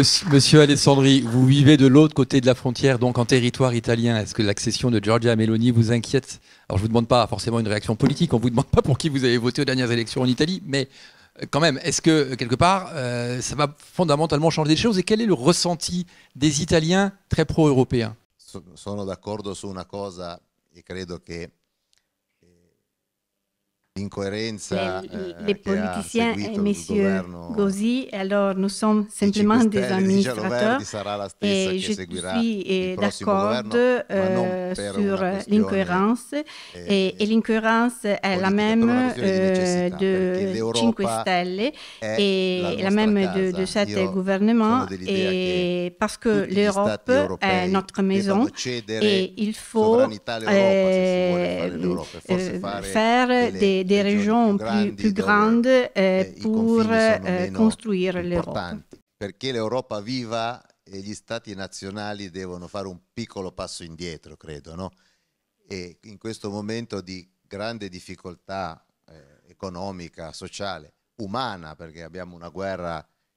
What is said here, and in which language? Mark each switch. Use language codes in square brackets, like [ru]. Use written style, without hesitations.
[fr] Monsieur Alessandri, vous vivez de l'autre côté de la frontière, donc en territoire italien. Est-ce que l'accession de Giorgia Meloni vous inquiète? Alors je ne vous demande pas forcément une réaction politique, on ne vous demande pas pour qui vous avez voté aux dernières élections en Italie, mais quand même, est-ce que quelque part, ça va fondamentalement changer des choses? Et quel est le ressenti des Italiens très pro-européens? [it] Sono d'accordo su una cosa e credo che l'incoerenza [fr] les politiciens et Monsieur Gozzi, alors nous sommes simplement des administrateurs et je suis d'accord sur l'incohérence et l'incohérence est la même de Cinque Stelle et la même de cet gouvernement et parce que l'Europe est notre maison et il faut faire des régions plus grandes pour costruire l'Europe. [it] Perché l'Europa viva e gli stati nazionali devono fare un piccolo passo indietro, credo, no? E in questo momento di grande difficoltà economica, sociale, umana, perché abbiamo una guerra